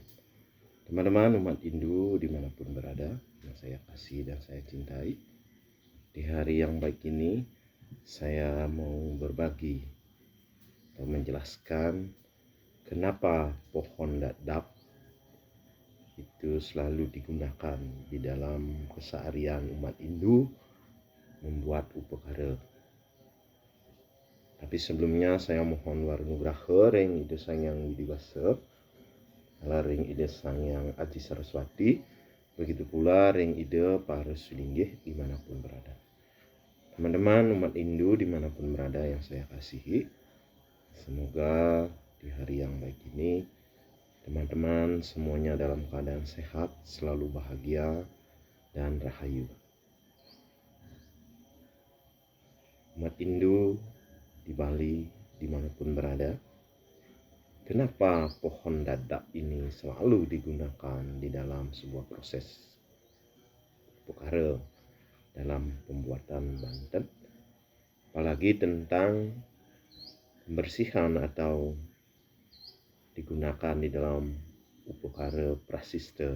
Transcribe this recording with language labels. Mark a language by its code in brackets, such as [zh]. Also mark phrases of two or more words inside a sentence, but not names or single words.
[id] Teman-teman umat Hindu dimanapun berada, yang saya kasih dan saya cintai, di hari yang baik ini saya mau berbagi atau menjelaskan kenapa pohon dadap itu selalu digunakan di dalam keseharian umat Hindu membuat upakara. Tapi sebelumnya saya mohon [ban] warnugraha ring ide sangyang widiwasa, ring ide sangyang Adi Saraswati, [id] begitu pula [ban] ring ide para sulinggih [id] dimanapun berada. Teman-teman umat Hindu dimanapun berada yang saya kasihi, semoga di hari yang baik ini teman-teman semuanya dalam keadaan sehat, selalu bahagia dan rahayu. Umat Hindu di Bali dimanapun berada, kenapa pohon dadap ini selalu digunakan di dalam sebuah proses upakara dalam pembuatan banten, apalagi tentang pembersihan atau digunakan di dalam upakara prasista.